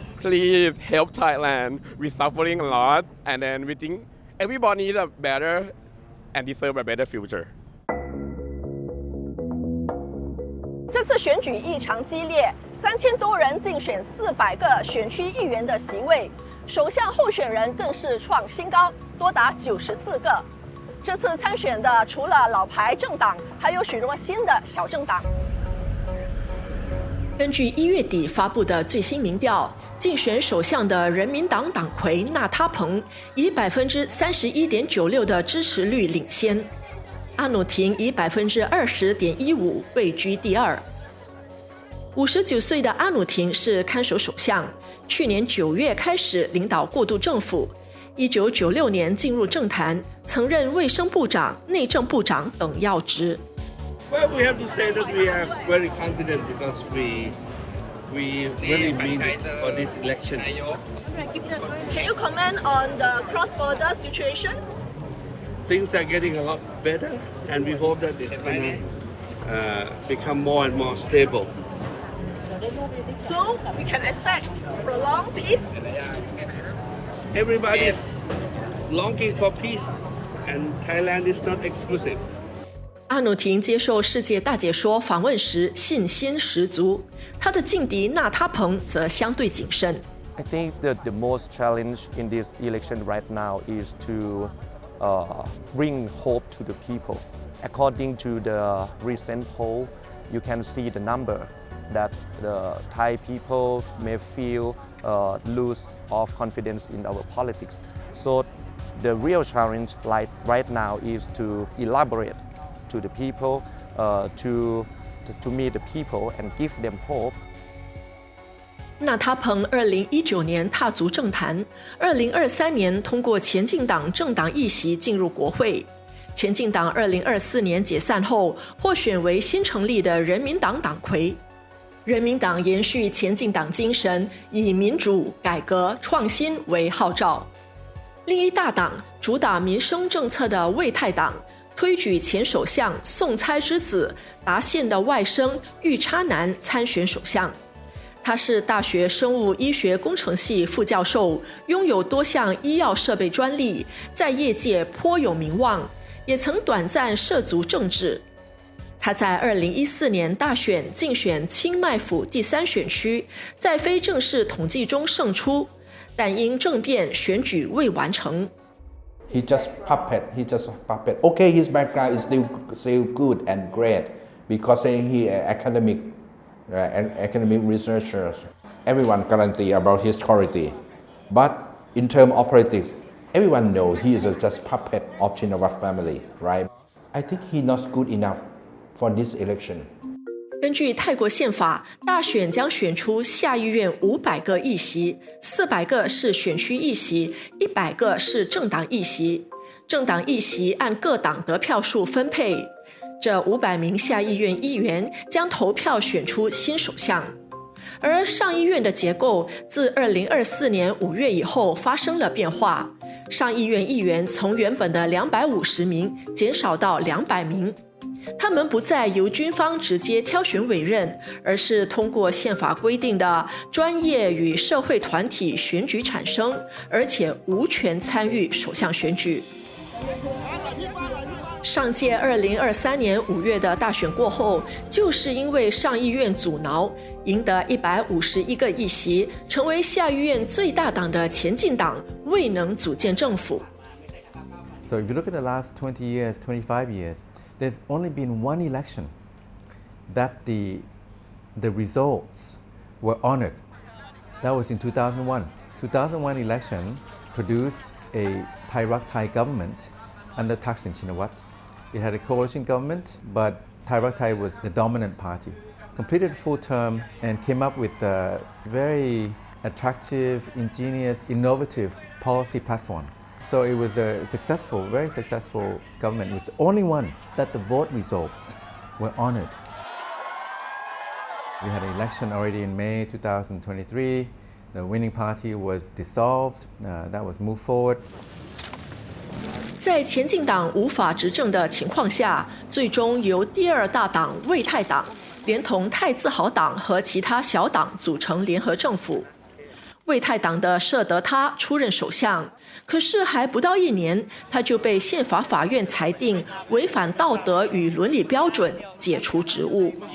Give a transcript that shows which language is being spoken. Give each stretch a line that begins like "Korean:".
English: Please help Thailand. We're suffering a lot, and then we think everybody needs a better and deserve a better future.
Chinese: 这次选举异常激烈，3000多人竞选400个选区议员的席位，首相候选人更是创新高，多达94个。这次参选的除了老牌政党，还有许多新的小政党。根据1月底发布的最新民调，竞选首相的人民党党魁纳他彭以31.96%的支持率领先，阿努廷以20.15%位居第2。 59岁的阿努廷是看守首相，去年9月开始领导过渡政府，1996年进入政坛，曾任卫生部长、内政部长等要职。
English: Well, we have to say that we are very confident because we really mean it for this election. Can you comment on the cross-border situation? Things are getting a lot better, and we hope that it's going to become more and more stable. So we can expect prolonged peace. Everybody is longing for peace, and Thailand is not exclusive.
Chinese: 阿努廷接受《世界大解说》访问时信心十足，他的劲敌纳他彭则相对谨慎。
English: I think that the most challenge in this election right now is to bring hope to the people. According to the recent poll, you can see the number that the Thai people may feel lose of confidence in our politics. So the real challenge right now is to elaborate to the people, to meet the people and give them hope.
Chinese: 纳他彭2019年踏足政坛，2023年通过前进党政党议席进入国会。前进党2024年解散后，获选为新成立的人民党党魁。人民党延续前进党精神，以民主、改革、创新为号召。另一大党主打民生政策的卫泰党，推举前首相宋猜之子达宪的外甥玉叉南参选首相。他是大学生物医学工程系副教授，拥有多项医药设备专利，在业界颇有名望，也曾短暂涉足政治。他在2014年大选竞选清迈府第3选区，在非正式统计中胜出，但因政变选举未完成。
English: He just puppet. Okay, his background is still good and great because he academic researchers. Everyone guarantee about his quality, but in terms of politics, everyone know he is just puppet of Chinawat family, right? I think he not good enough for this election.
Chinese: 根据泰国宪法，大选将选出下议院500个议席，400个是选区议席，100个是政党议席。政党议席按各党得票数分配。这500名下议院议员将投票选出新首相。而上议院的结构自2024年5月以后发生了变化，上议院议员从原本的250名减少到200名。他们不再由军方直接挑选委任，而是通过宪法规定的专业与社会团体选举产生，而且无权参与首相选举。上届2023年5月的大选过后，就是因为上议院阻挠，赢得151个议席，成为下议院最大党的前进党未能组建政府。
English: So if you look at the last 20 years, 25 years, there's only been one election that the results were honored. That was in 2001. 2001 election produced a Thai Rak Thai government under Thaksin Shinawatra. It had a coalition government, but Thai Rak Thai was the dominant party. Completed full term and came up with a very attractive, ingenious, innovative policy platform. So it was a successful, very successful government. It was the only one that the vote results were honored. We had an election already in May 2023. The winning party was dissolved. That was moved forward.
Chinese: 在前进党无法执政的情况下，最终由第2大党卫泰党连同泰自豪党和其他小党组成联合政府。卫泰党的舍德他出任首相，可是还不到1年，他就被宪法法院裁定违反道德与伦理标准，解除职务。